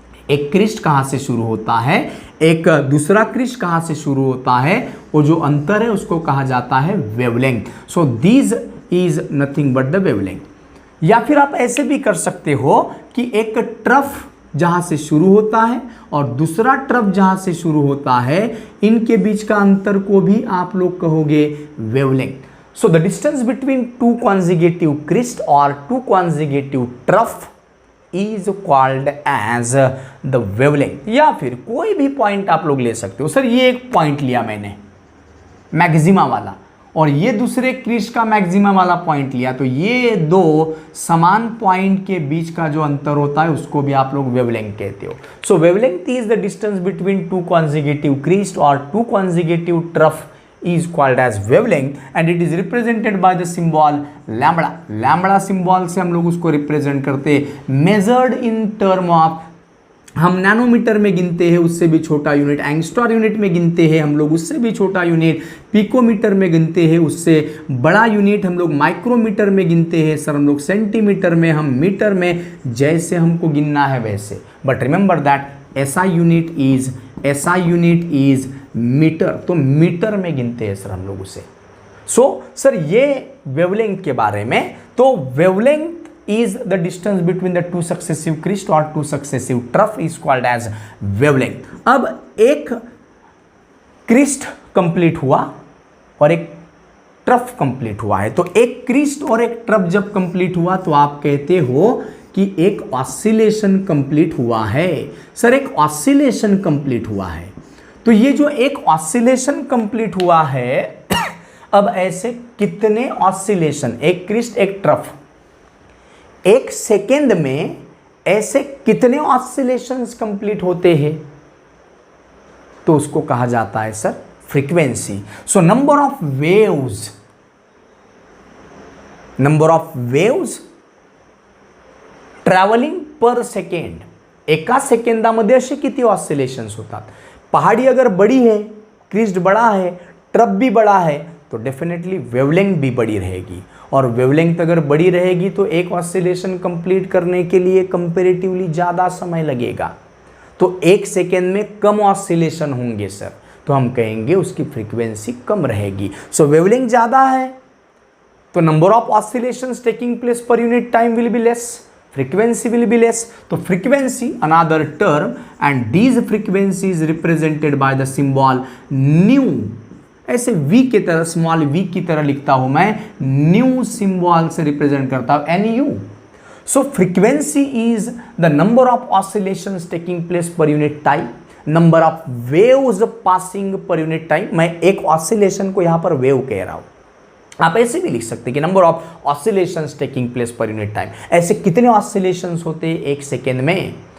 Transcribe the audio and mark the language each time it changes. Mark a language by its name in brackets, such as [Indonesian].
[Hindi] एक क्रिस्ट कहाँ से शुरू होता है, एक दूसरा क्रिस्ट कहाँ से शुरू होता है, वो जो अंतर है उसको कहा जाता है wavelength. [English] So this is nothing but the wavelength. [Hindi] या फिर आप ऐसे भी कर सकते हो कि एक ट्रफ जहाँ से शुरू होता है और दूसरा ट्रफ जहाँ से शुरू होता है, इनके बीच का अंतर को भी आप लोग कहोगे wavelength. [English] So the distance between two consecutive crest or two consecutive trough is called as the wavelength। [Hindi] या फिर कोई भी पॉइंट आप लोग ले सकते हो। सर ये एक पॉइंट लिया मैंने मैक्सिमा वाला और ये दूसरे क्रिस्ट का मैक्सिमा वाला पॉइंट लिया, तो ये दो समान पॉइंट के बीच का जो अंतर होता है उसको भी आप लोग वेवलेंथ कहते हो। [English] So wavelength is the distance between two consecutive crest और two consecutive trough is called as wavelength and it is represented by the symbol lambda। [Hindi] lambda symbol से हम लोग उसको रिप्रेजेंट करते हैं [English] measured in term of, [Hindi] हम नैनोमीटर में गिनते हैं उससे भी छोटा यूनिट, एंगस्ट्रॉम यूनिट में गिनते हैं हम लोग उससे भी छोटा यूनिट, पिकोमीटर में गिनते हैं उससे बड़ा यूनिट हम लोग माइक्रोमीटर में गिनते हैं सर हम लोग सेंटीमीटर में, हम मीटर में, जैसे हमको गिनना है वैसे। [English] but remember that SI unit is metre, [Hindi] तो मीटर में गिनते हैं सर हम लोग उसे। सो सर ये वेवलेंथ के बारे में, तो [English] Wavelength is the distance between the two successive crest or two successive trough is called as wavelength। [Hindi] अब एक क्रिस्ट कंप्लीट हुआ और एक ट्रफ कंप्लीट हुआ है, तो एक क्रिस्ट और एक ट्रफ जब कंप्लीट हुआ तो आप कहते हो कि एक ऑसिलेशन कंप्लीट हुआ है। सर एक ऑसिलेशन कंप्लीट हुआ है, तो ये जो एक ऑसिलेशन कंप्लीट हुआ है, अब ऐसे कितने ऑसिलेशन, एक क्रिस्ट एक ट्रफ, एक सेकेंड में ऐसे कितने ऑसिलेशंस कंप्लीट होते हैं, तो उसको कहा जाता है sir frequency. [English] so number of waves travelling per second, [Marathi] एका सेकंदामध्ये असे किती ऑसिलेशंस होतात। [Hindi] पहाड़ी अगर बड़ी है, क्रिस्ट बड़ा है, ट्रफ भी बड़ा है, तो डेफिनेटली वेवलेंथ भी बड़ी रहेगी, और वेवलेंथ अगर बड़ी रहेगी तो एक ऑसिलेशन कंप्लीट करने के लिए कंपैरेटिवली ज़्यादा समय लगेगा, तो एक सेकेंड में कम ऑसिलेशन होंगे सर, तो हम कहेंगे उसकी फ्रीक्वेंसी कम रहेगी। सो वेवलेंथ ज़्यादा है तो [English] Number of oscillations taking place per unit time will be less, frequency will be less। तो frequency another term and these frequency is represented by the symbol nu। [Hindi] ऐसे v की तरह, स्मॉल v की तरह लिखता हूं मैं, न्यू सिंबल से रिप्रेजेंट करता हूं NU। [English] So frequency is the number of oscillations taking place per unit time, number of waves passing per unit time. [Hindi] मैं एक ऑसिलेशन को यहां पर वेव कह रहा हूं, आप ऐसे भी लिख सकते हैं कि [English] number of oscillations taking place per unit time, [Hindi] ऐसे कितने ऑसिलेशंस होते हैं एक सेकेंड में।